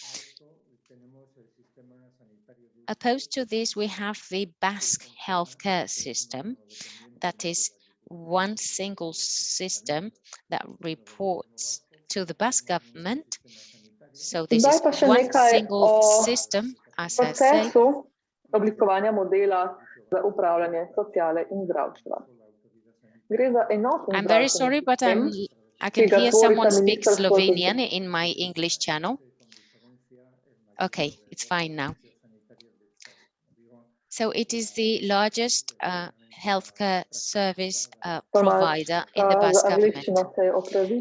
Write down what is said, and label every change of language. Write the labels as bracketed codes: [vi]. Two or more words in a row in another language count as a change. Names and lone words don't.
[en] Opposed to this, we have the Basque healthcare system, that is one single system that reports to the Basque government. So this is one single system, as I say. [sl] Oblikovanja modela za upravljanje sociale in zdravstva. Gre za enoten [en] I'm very sorry, but I can hear someone speak Slovenian in my English channel. Okay, it's fine now. So it is the largest healthcare service provider in the Basque government.